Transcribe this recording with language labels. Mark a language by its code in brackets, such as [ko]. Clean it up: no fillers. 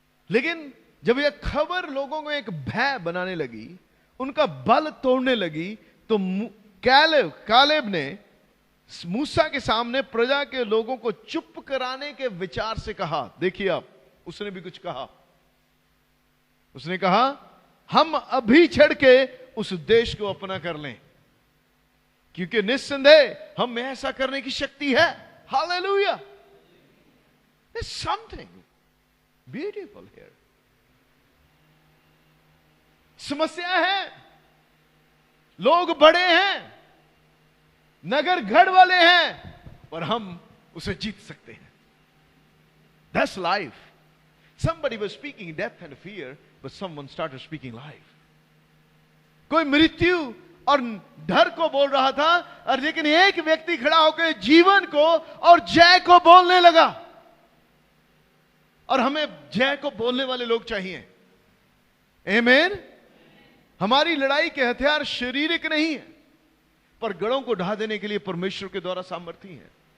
[hi] लेकिन जब यह खबर लोगों को एक भय बनाने लगी, उनका बल तोड़ने लगी, तो कालेब ने मूसा के सामने प्रजा के लोगों को चुप कराने के विचार से कहा। देखिए आप, उसने भी कुछ कहा। उसने कहा, हम अभी छड़ के उस देश को अपना कर लें, क्योंकि निस्संदेह हम में ऐसा करने की शक्ति है। [en] Hallelujah, there's something beautiful here। [hi] समस्या है, लोग बड़े हैं, नगर गढ़ वाले हैं, पर हम उसे जीत सकते हैं। [en] That's life। Somebody was speaking death and fear, but someone started speaking life। [hi] कोई मृत्यु और डर को बोल रहा था, और लेकिन एक व्यक्ति खड़ा होकर जीवन को और जय को बोलने लगा। और हमें जय को बोलने वाले लोग चाहिए। आमीन। हमारी लड़ाई के हथियार शारीरिक नहीं है, पर गढ़ों को ढा देने के लिए परमेश्वर के द्वारा सामर्थ्य है।